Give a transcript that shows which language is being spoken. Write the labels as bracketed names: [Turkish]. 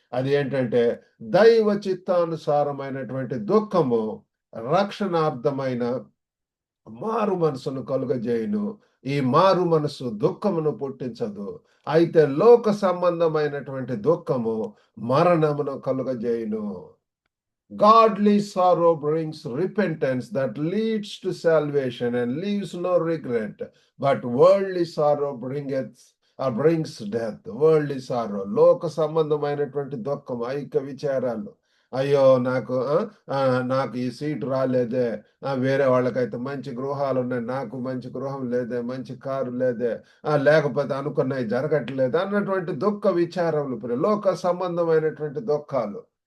[Telugu] అది ఏంటంటే, దైవ చిత్తానుసారమైనటువంటి దుఃఖము రక్షణార్థమైన మారు మనసును కలుగజేయును. ఈ మారు మనసు దుఃఖమును పుట్టించదు. అయితే లోక సంబంధమైనటువంటి దుఃఖము మరణమును కలుగజేయును. [English] Godly sorrow brings repentance that leads to salvation and leaves no regret. But worldly sorrow brings death. Worldly sorrow. [Telugu] లోక సంబంధమైనటువంటి దుఃఖం, ఐక్య విచారాలు. అయ్యో నాకు ఈ సీటు రాలేదే, వేరే వాళ్ళకైతే మంచి గృహాలు ఉన్నాయి, నాకు మంచి గృహం లేదే, మంచి కారు లేదే, లేకపోతే అనుకున్నవి జరగట్లేదు అన్నటువంటి దుఃఖ విచారములు, లోక సంబంధమైనటువంటి దుఃఖాలు.